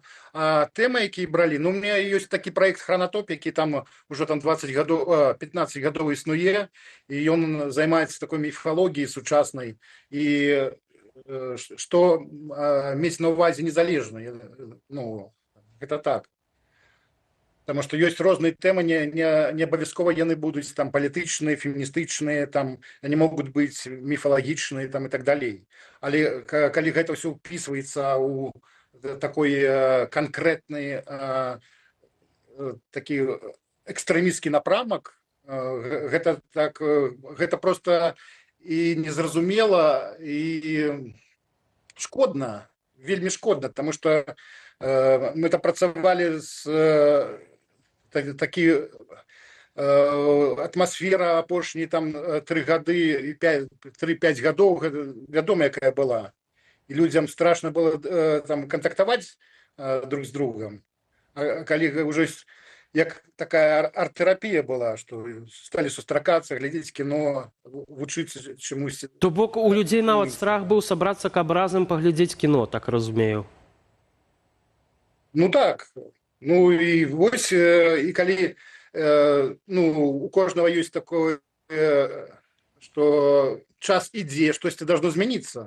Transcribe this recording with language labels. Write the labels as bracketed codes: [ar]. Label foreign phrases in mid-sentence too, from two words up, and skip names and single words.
[be] А тэмы, якія бралі, ну, [ru] у меня [be] ёсць такі праект «Хронатоп», які там ужо там 15 гадоў існуе, і ён займаецца такой міфалогіяй сучаснай, і што мець на ўвазе незалежна, ну, гэта так. [ru] Потому что [be] ёсць розныя тэмы, не абавязкова яны будуць там палітычныя, феміністычныя, там они могуць быць міфалагічныя там і так далей. Але калі гэта ўсё ўпісваецца ў такой канкрэтны такі экстрэмісцкі напрамак, гэта так, гэта просто і незразумела, і шкодна, вельмі шкодна, [ru] потому что [be] мы там працавалі з такі атмасфера апошнія там 3 гады, 3-5 гадоў, вядома, якая была. І людзям страшна было там кантактаваць друг з другом. А калі ўжо як такая арт-тэрапія была, што сталі сустракацца, глядзець кіно, вучыцца чамусь. То бок у людзей нават страх быў сабрацца, каб разам паглядзець кіно, так разумею. Ну так, ну і вось, і калі ну, у кожнага ёсць такое, што час ідзе, штосьці должно змяніцца.